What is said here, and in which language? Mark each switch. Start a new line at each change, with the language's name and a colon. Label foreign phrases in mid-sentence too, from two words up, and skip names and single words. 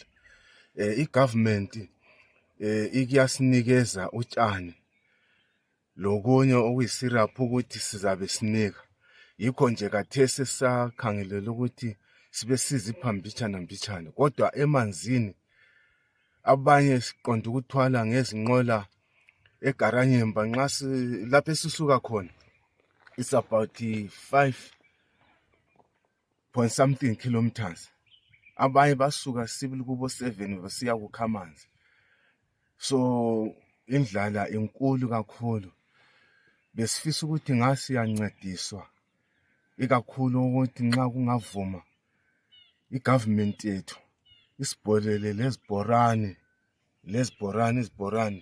North Ndebele: I-government ikuyasinikeza utshani lokunye okuyisiraphu ukuthi sizabe sinika. Yikho nje kathesi sisakhangelela ukuthi sibe sizipha mbitshana, kodwa emanzini abanye siqonda ukuthwala ngezinqola eGaranyemba. Nxa lapho esisuka khona
English: it's about 5 point something kilometers.
North Ndebele: Abanye basuka sibili kubo 7 basiya kukha amanzi. So indlala inkulu kakhulu. Besifisa ukuthi ngasiyancediswa, ikakhulu ukuthi nxa kungavuma i-government yethu isibholele lezibhorane.